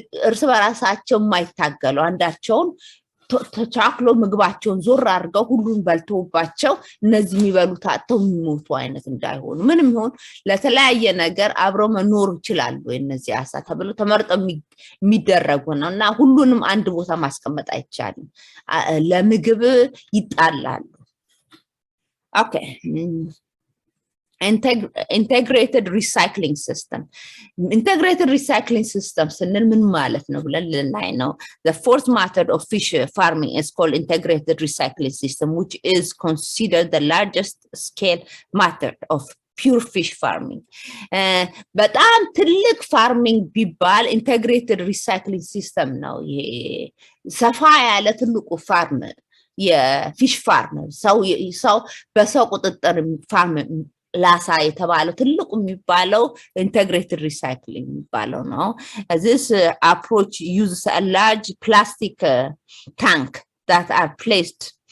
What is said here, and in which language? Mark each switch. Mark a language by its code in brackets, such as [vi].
[am] እርስ በራሳቸው የማይታገሉ አንዳቸውን ተቻክሎ ምግባቸውን ዞር አድርገው ሁሉን በልተውባቸው እነዚህ የሚበሉት አጥተው የሚሞቱ አይነት እንዳይሆኑ ምንም ይሁን ለተለያየ ነገር አብሮ መኖር ይችላሉ እነዚህ አሳ ተብሎ ተመርጠው የሚደረጉ ነውና ሁሉንም አንድ ቦታ ማስቀመጥ አይቻልም ለምግብ ይጣላሉ ኦኬ [en] integrated recycling system. Integrated recycling system [am] ስንል ምን ማለት ነው ብለን ልናይ ነው። [en] The fourth method of fish farming is called integrated recycling system, which is considered the largest scale method of pure fish farming. [am] በጣም ትልቅ ፋርሚንግ ቢባል [en] integrated recycling system [am] ነው። ሰፋ ያለ ትልቁ ፋርም የፊሽ ፋርም ሰው በሰው ቁጥጥር ፋርም ላሳ የተባለው ትልቁ የሚባለው integrated recycling የሚባለው ነው። [en] This approach uses a large plastic tank that are placed